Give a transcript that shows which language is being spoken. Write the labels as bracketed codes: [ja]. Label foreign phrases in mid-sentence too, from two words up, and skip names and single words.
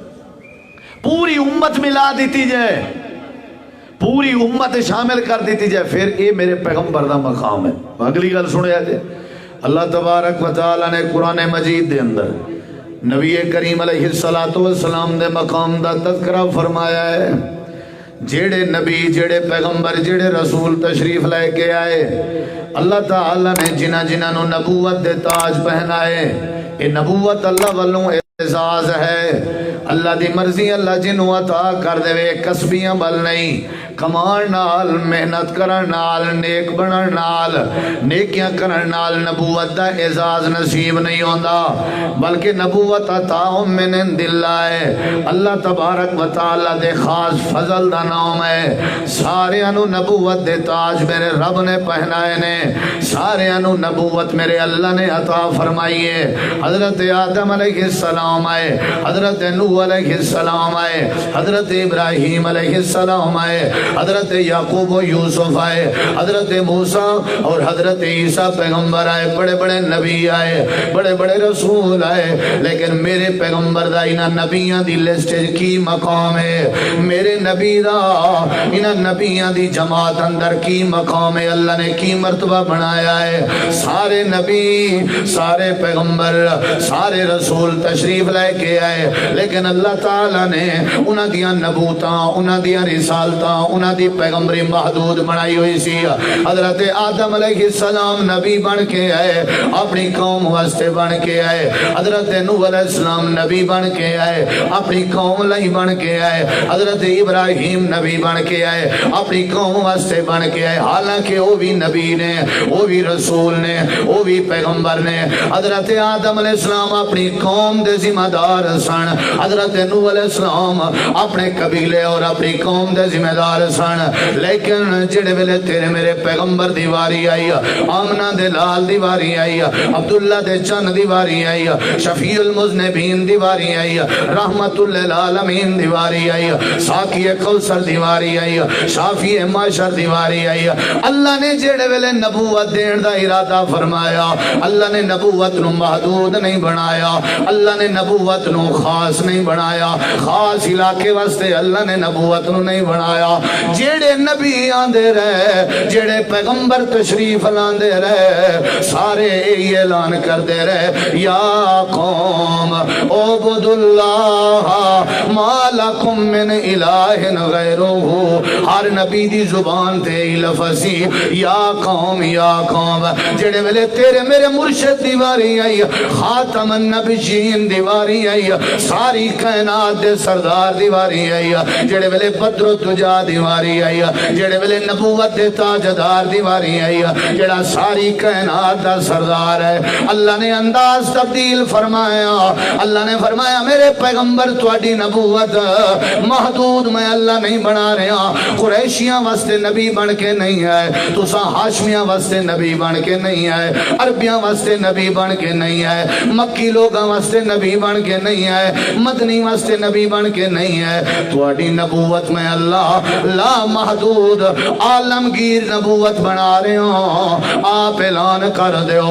[pa] پوری امت ملا دیتی جائے، پوری امت شامل کر دیتی جائے، پھر اے میرے پیغمبر دا مقام ہے۔ اگلی گل سنیا جائے، اللہ [ar] تبارک و تعالیٰ [pa] نے قرآن مجید دے اندر نبی کریم [ar] علیہ السلام [pa] دے مقام دا تذکرہ فرمایا ہے۔ جیڑے نبی، جیڑے پیغمبر، جیڑے رسول تشریف لے کے آئے، اللہ تعالیٰ نے جنہ نو نبوت دے تاج پہنائے، اے نبوت اللہ والوں اعزاز ہے۔ اللہ دی مرضی اللہ جنوں عطا کر دے، کسبیاں بل نہیں، کمان نال، محنت کرن نال، نیک بنن نال، نیکیاں کرن نال نبوت دا اعزاز نصیب نہیں ہوندا، بلکہ نبوت عطا [ar] من عند اللہ [pa] ہے، اللہ [ar] تبارک و تعالی [pa] دے خاص فضل دا نام ہے۔ سارے انو نبوت دے تاج میرے رب نے پہنائے نے، سارے انو نبوت میرے اللہ نے عطا فرمائی ہے۔ حضرت آدم [ar] علیہ السلام [pa] آئے، حضرت نوح [ar] علیہ السلام [pa] آئے، حضرت ابراہیم [ar] علیہ السلام [pa] آئے، حضرت یعقوب و یوسف آئے، حضرت موسیٰ اور حضرت عیسیٰ پیغمبر آئے، بڑے بڑے نبی آئے، بڑے بڑے رسول آئے، لیکن میرے پیغمبر دا انہاں نبیاں دی لسٹ کی مقام ہے، میرے نبی دا انہاں نبیاں دی جماعت اندر کی مقام ہے، اللہ نے کی مرتبہ بنایا ہے۔ سارے نبی، سارے پیغمبر، سارے رسول تشریف لے کے آئے، لیکن اللہ تعالیٰ نے انہاں دیاں نبوتاں، انہاں دیاں رسالتاں، انہاں دی پیغمبری محدود بنائی ہوئی سی۔ حضرت آدم [ar] علیہ السلام [pa] نبی بن کے آئے، اپنی قوم واسطے بن کے آئے، حضرت نوح [ar] علیہ السلام [pa] نبی بن کے آئے، اپنی قوم لئی بن کے آئے، حضرت ابراہیم نبی بن کے آئے، اپنی قوم واسطے بن کے آئے، حالانکہ وہ بھی نبی نے، وہ بھی رسول نے، وہ بھی پیغمبر نے۔ حضرت آدم [ar] علیہ السلام [pa] اپنی قوم دے ذمہ دار سن، حضرت نوح [ar] علیہ السلام [pa] اپنے قبیلے اور اپنی قوم دے ذمہ دار سن، لیکن جڑے ویلے تیرے میرے پیغمبر دی واری آئی، آمنہ دے لال دی واری آئی، عبداللہ دے چن دی واری آئی، [ar] شفیع المذنبین [pa] دی واری آئی، [ar] رحمت للعالمین [pa] دی واری آئی، ساقی کوثر دی واری آئی، شافی معشر دی واری آئی، اللہ نے جڑے ویلے نبوت دین دا ارادہ فرمایا، اللہ نے نبوت نو محدود نہیں بنایا، اللہ نے نبوت نو خاص نہیں بنایا، خاص علاقے واسطے اللہ نے نبوت نو نہیں بنایا۔ جیڑے نبی آندے رہے، جیڑے پیغمبر تشریف لاندے رہے، سارے یہ اعلان کردے رہے، [ar] یا قوم عبد اللہ ما لکم من الہ غیرہ۔ [pa] ہر نبی دی زبان تے لفظی [ar] یا قوم، یا قوم، [pa] جیڑے ویلے تیرے میرے مرشد دیواری آئی، [ar] خاتم النبیین [pa] دیواری آئی، ساری کائنات دے سردار دیواری آئی، جیڑے ویلے بدر و تجا دیواری آئی، جیڑے ویلے نبوت دے تاجدار دیواری آئی، جیڑا ساری کائنات دا سردار ہے۔ اللہ نے انداز تبدیل فرمایا، اللہ نے فرمایا میرے پیغمبر تواڈی نبوت محدود میں اللہ نہیں بنا رہا، قریشیاں واسطے نبی بن کے نہیں آئے، تساں ہاشمیاں واسطے نبی بن کے نہیں آئے، عربیاں واسطے نبی بن کے نہیں آئے، مکی لوگاں واسطے نبی بن کے نہیں آئے، مدنی واسطے نبی بن کے نہیں آئے، تواڈی نبوت میں اللہ لا محدود عالمگیر نبوت بنا رہے ہوں، آپ اعلان کر دیو۔